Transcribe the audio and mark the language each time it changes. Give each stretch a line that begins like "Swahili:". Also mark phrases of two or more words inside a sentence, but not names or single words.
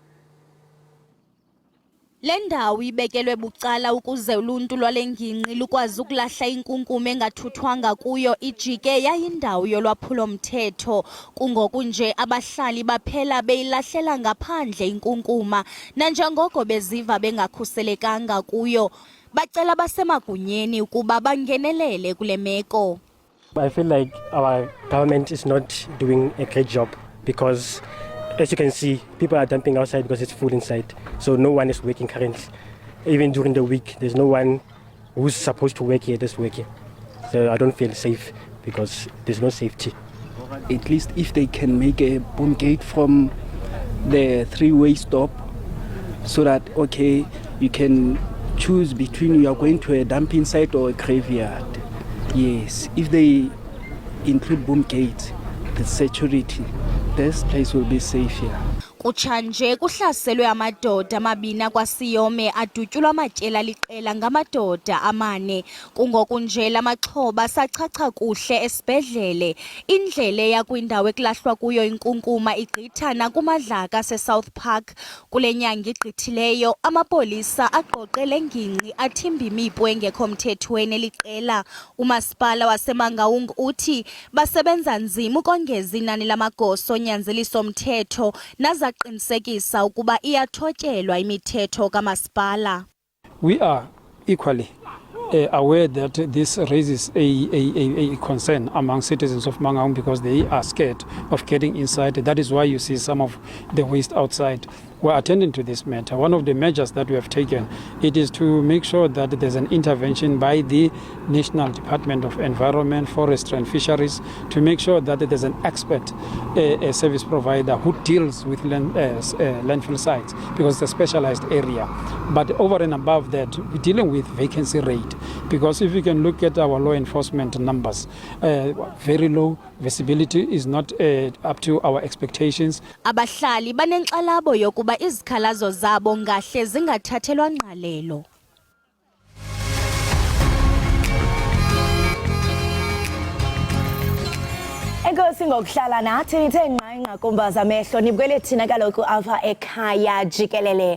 Xhosa: Le ndawo ibekelwe bucala ukuze uluntu lwale ngingqi lukwazi ukulahla inkunkuma engathuthwanga kuyo ijike yayindawo yolwaphulo-mthetho. Kungoku nje abahlali baphela beyilahlela ngaphandle inkunkuma nanjengoko beziva bengakhuselekanga kuyo. Bacela basemagunyeni ukuba bangenelele kule meko.
English: I feel like our government is not doing a great job because as you can see, people are dumping outside because it's full inside. So no one is working currently. Even during the week, there's no one who's supposed to work here that's working. So I don't feel safe because there's no safety. At least if they can make a boom gate from the three-way stop so that, okay, you can choose between you are going to a dumping site or a graveyard. Yes, if they include boom gates, the security, this place will be safe here.
Xhosa: Kutshanje kuhlaselwe amadoda amabini kwaSiyome adutyulwa amatyela liqela ngamadoda amane. Kungoku nje lamaxhoba sachacha kuhle esibhedlele. Indlela yakwindawo ekulahlwa kuyo inkunkuma igqithana kumadlaka aseSouth Park. Kule nyanga igqithileyo amapolisa aqoqele ngingqi athimba imipu engekho mthethweni liqela. Umasipala waseMangaung uthi basebenza nzima ukongeza inani lamagosa onyanzeliso omthetho qinisekisa ukuba iyathotyelwa imithetho kamasipala.
English: We are equally aware that this raises a concern among citizens of Mangaung because they are scared of getting inside. That is why you see some of the waste outside. We're attending to this matter. One of the measures that we have taken, it is to make sure that there's an intervention by the National Department of Environment, Forestry and Fisheries to make sure that there's an expert a service provider who deals with landfill sites because it's a specialized area. But over and above that, we're dealing with vacancy rate because if you can look at our law enforcement numbers, very low, visibility is not up to our expectations.
Xhosa: Abahlali banenxalabo yokuba izikhalazo zabo ngahle zingathathelwa ngqalelo. Enkosi ngokuhlala nathi nithe nqanqa kumbaza amehlo nibukele thina kaloku apha ekhaya jikelele.